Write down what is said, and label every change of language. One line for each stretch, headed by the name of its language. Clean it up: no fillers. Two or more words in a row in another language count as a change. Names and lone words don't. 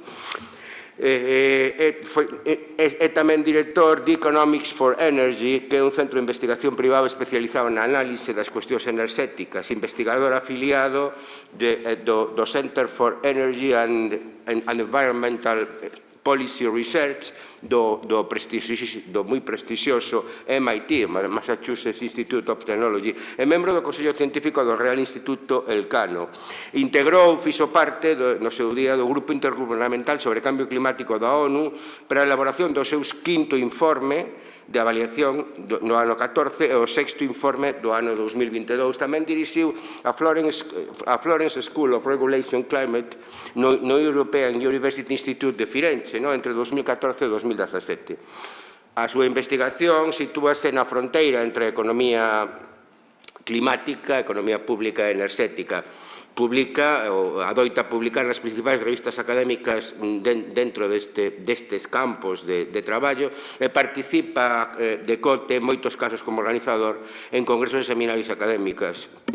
Galician: É tamén director de Economics for Energy, que é un centro de investigación privado especializado na análise das cuestións enerxéticas, investigador afiliado do Center for Energy and Environmental Policy Research do moi prestixioso MIT, Massachusetts Institute of Technology, e membro do Consello Científico do Real Instituto Elcano. Integrou, fixo parte, no seu día, do Grupo Intergubernamental sobre Cambio Climático da ONU para a elaboración do seu quinto informe de avaliación no ano 14 e o sexto informe do ano 2022. Tamén dirixiu a Florence School of Regulation Climate no European University Institute de Firenze entre 2014 e 2017. A súa investigación sitúase na fronteira entre a economía climática, a economía pública e enerxética. Adoita publicar nas principais revistas académicas dentro destes campos de traballo e participa de cote en moitos casos como organizador en congresos e seminarios académicos.